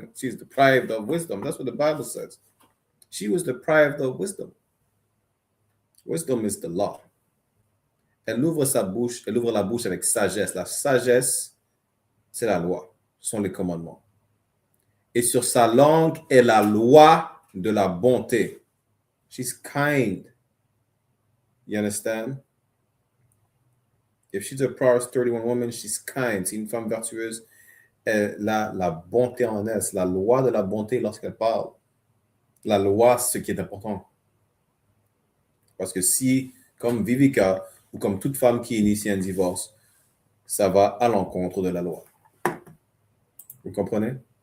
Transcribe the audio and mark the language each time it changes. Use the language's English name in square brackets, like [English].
[English] She's deprived of wisdom. That's what the Bible says. She was deprived of wisdom. Wisdom is the law. [French] Elle ouvre sa bouche, elle ouvre la bouche avec sagesse. La sagesse, c'est la loi. Ce sont les commandements. Et sur sa langue est la loi de la bonté. [English] She's kind. You understand? If she's a Proverbs 31 woman, she's kind. [French] C'est une femme vertueuse. Elle a la bonté en elle. C'est la loi de la bonté lorsqu'elle parle. La loi, c'est ce qui est important. Parce que si, comme Vivica, ou comme toute femme qui initie un divorce, ça va à l'encontre de la loi. Vous comprenez?